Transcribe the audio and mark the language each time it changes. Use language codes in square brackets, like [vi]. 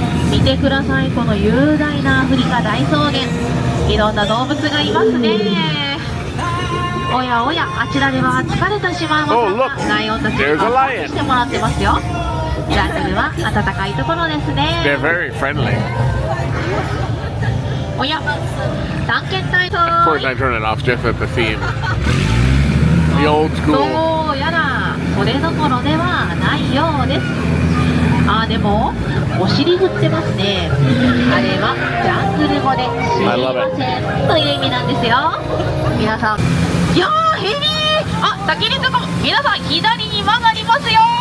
[ja] 見てください、この雄大なアフリカ大草原。いろんな動物がいますね。おやおや、あちらでは疲れたシマウマさんがライオンたちにマッサージしてもらってますよ。ジャングルは暖かいところですね。 [en] They're very friendly. [ja] おや、探検隊と [en] Of course, I turn it off just at the theme. The old school. [ja] どうやらそれどころではないようです。でもお尻振ってますね。あれはジャングル語で「すいません」という意味なんですよ。皆さん、いやーヘビー、先にちょっと皆さん左に曲がりますよ。